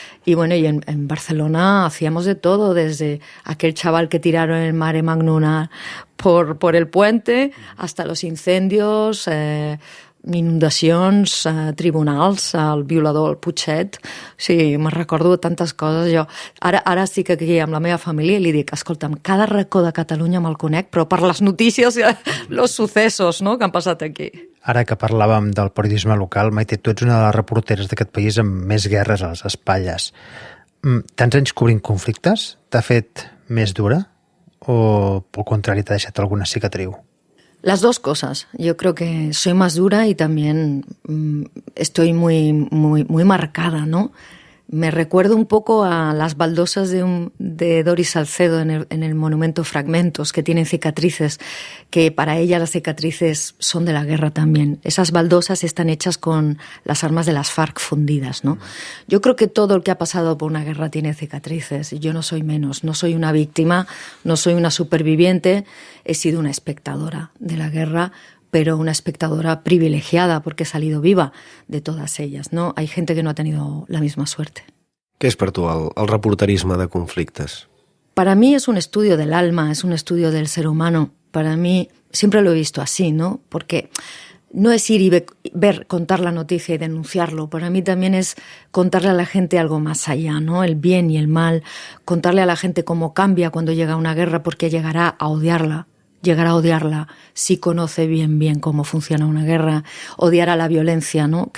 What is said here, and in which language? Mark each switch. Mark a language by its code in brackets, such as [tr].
[es] Y bueno, y en Barcelona hacíamos de todo, desde aquel chaval que tiraron el Mare Magnum por el puente, hasta los incendios, inundacions, tribunals, el violador, el Putxet. [ca] Sí, me'n recordo tantes coses. Jo ara estic aquí amb la meva família i li dic, escolta'm, cada racó de Catalunya me'l conec, però per les notícies, los sucesos, no?, que han passat aquí. Ara que parlàvem del periodisme local, Maite, tu ets una de les reporteres d'aquest país amb més guerres a les espatlles. Tants anys cobrint conflictes? T'ha fet més dura? O, pel contrari, t'ha deixat alguna cicatriu? [es] Las dos cosas. Yo creo que soy más dura y también estoy muy marcada, ¿no? Me recuerdo un poco a las baldosas de Doris Salcedo en el monumento Fragmentos, que tienen cicatrices, que para ella las cicatrices son de la guerra también. Esas baldosas están hechas con las armas de las FARC fundidas, ¿no? Yo creo que todo el que ha pasado por una guerra tiene cicatrices, y yo no soy menos. No soy una víctima, no soy una superviviente, he sido una espectadora de la guerra, pero una espectadora privilegiada porque he salido viva de todas ellas, ¿no? Hay gente que no ha tenido la misma suerte. [ca] Què és per tu el reporterisme de conflictes? [es] Para mí es un estudio del alma, es un estudio del ser humano. Para mí, siempre lo he visto así, ¿no? Porque no es ir y ver, contar la noticia y denunciarlo. Para mí también es contarle a la gente algo más allá, ¿no? El bien y el mal. Contarle a la gente cómo cambia cuando llega una guerra, porque llegará a odiarla si conoce bien cómo funciona una guerra, odiará la violencia, ¿no?